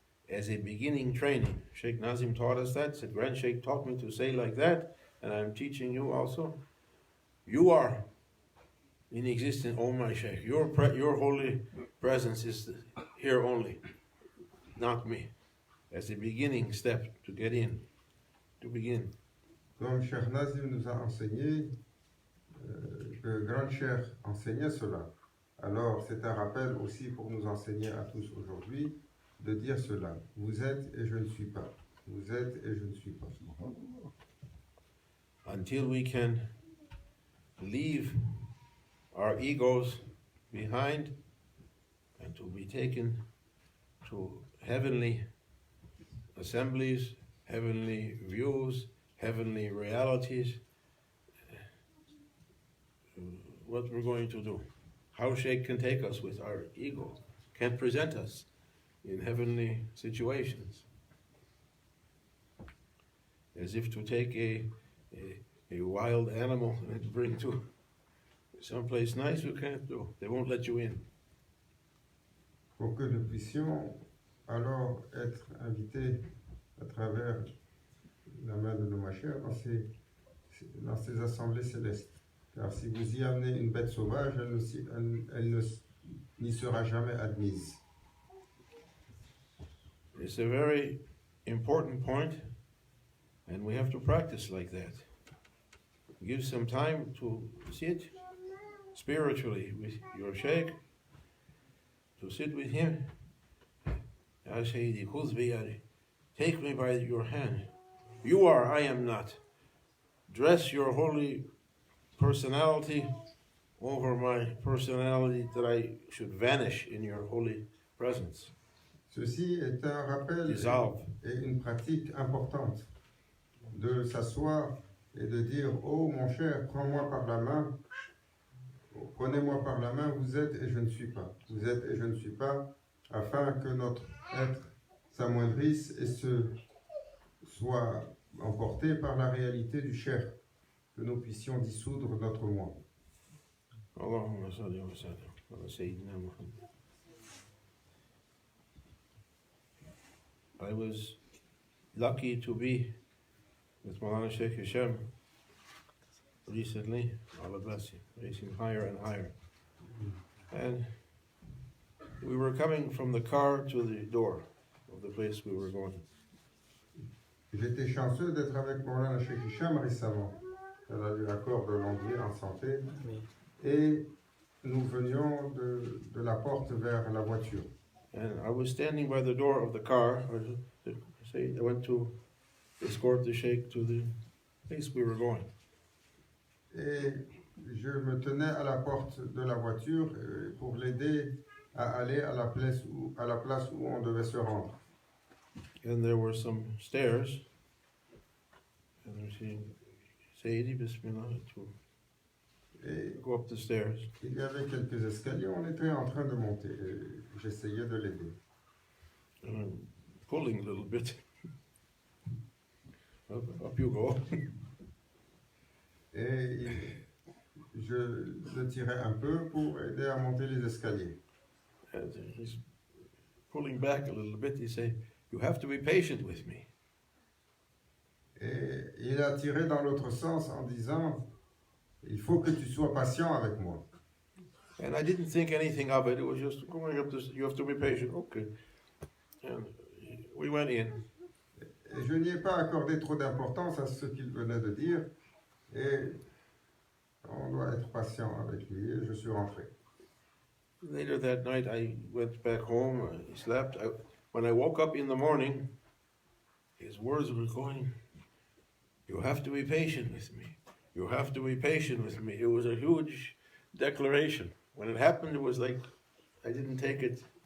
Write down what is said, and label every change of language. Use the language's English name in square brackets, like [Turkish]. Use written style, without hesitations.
[English] As a beginning training, Sheikh Nazim taught us that. Said, Grand Sheikh taught me to say like that, and I'm teaching you also. You are in existence, oh my Sheikh. Your holy presence is here only, not me. As a beginning step to get in, to begin. [French] Comme Cheikh Nazim nous a enseigné, que Grand Cheikh enseignait cela. Alors c'est un rappel aussi pour nous enseigner à tous aujourd'hui de dire cela. Vous êtes et je ne suis pas. Vous êtes et je ne suis pas. [English] Until we can leave our egos behind and to be taken to heavenly assemblies, heavenly views, heavenly realities, what we're going to do. How Shaykh can take us with our ego, can present us in heavenly situations. As if to take a wild animal and bring to someplace nice, you can't do. They won't let you in. [French] Pour que nous puissions alors être invités à travers la main de nos machères dans ces assemblées célestes. Car si vous y amenez une bête sauvage, elle n'y sera jamais admise. [English] It's a very important point, and we have to practice like that. Give some time to sit spiritually with your Shaykh, to sit with him. [Arabic] Ya Sayyidi, khudh biyadi, [English] take me by your hand. You are, I am not. Dress your holy personality over my personality, that I should vanish in your holy presence. [French] Ceci est un rappel et une pratique importante de s'asseoir et de dire « Oh mon cher, prends-moi par la main, prenez-moi par la main, vous êtes et je ne suis pas. Vous êtes et je ne suis pas, afin que notre être s'amoindrisse et soit emporté par la réalité du cher, que nous puissions dissoudre notre moi. » [Arabic] Allahumma salli wa sallam ala Sayyidina Muhammad. [English] I was lucky to be with Maulana Shaykh Hisham recently, Allah bless him, racing higher and higher. And we were coming from the car to the door of the place we were going. [French] J'étais chanceux d'être avec Maulana Shaykh Hisham récemment. Elle a eu l'accord de longue vie en santé. Et nous venions de la porte vers la voiture. [English] And I was standing by the door of the car. I went to escort the Shaykh to the place we were going. [French] Et je me tenais à la porte de la voiture pour l'aider à aller à la place où on devait se rendre. [English] And there were some stairs. And we're saying, Sayyidi, Bismillah, to go up the stairs. [French] Il y avait quelques escaliers, on était en train de monter. J'essayais de l'aider. [English] And I'm pulling a little bit. Up you go. [French] Et je le tirais un peu pour aider à monter les escaliers. [English] And he's pulling back a little bit. He said, you have to be patient with me. [French] Et il a tiré dans l'autre sens en disant, il faut que tu sois patient avec moi. [English] And I didn't think anything of it. It was just going up this, you have to be patient. Okay. And we went in. [French] Et je n'y ai pas accordé trop d'importance à ce qu'il venait de dire. Et on doit être patient avec lui. Et je suis rentré. [English] Later that night, I went back home. I slept. When I woke up in the morning, his words were going, you have to be patient with me. You have to be patient with me. It was a huge declaration. When it happened, it was like I didn't take it